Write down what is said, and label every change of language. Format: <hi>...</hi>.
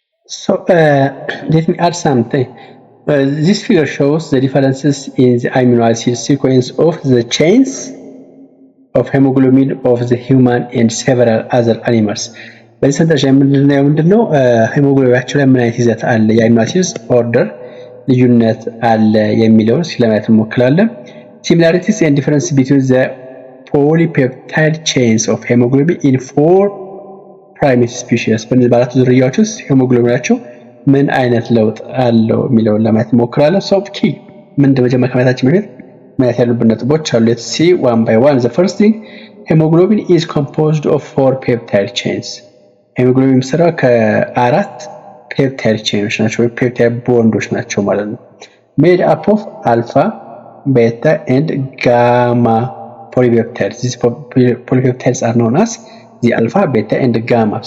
<en>So let me add something. This figure shows the differences in the amino acid sequence of the chains of hemoglobin of the human and several other animals.</en> <am>በዚህ ሰንጠረዥ የምንድነው ምንድነው ሄሞግሎቢናቸው ላይ ምን አይነት ይዘት አለ የአሚኖ አሲድስ ኦርደር ልዩነት አለ የሚለውን ስለማየት እንሞክራለን።</am> <en>similarities and differences between the polypeptide chains of hemoglobin in 4 primate species</en> <am>በእነዚህ በአራቱ ዝርያዎች ውስጥ ሄሞግሎቢናቸው ምን አይነት ለውጥ አለው የሚለውን ለማየት እንሞክራለን። ሶ ኪ ምን እንደመጀመሪያ ከማየታችን በፊት ማየት ያሉብን ነጥቦች አሉ።</am> <en>let's see one by one. The first thing, hemoglobin is composed of 4 peptide chains.</en> <am>ሄሞግሎቢን የሚሰራው ከአራት ፔፕታይድ ቼኖች ናቸው ወይ ፔፕታይድ ቦንዶች ናቸው ማለት ነው።</am> <en>made up of alpha, beta and gamma polypeptides. These polypeptides are known as the alpha, beta and gamma.</en>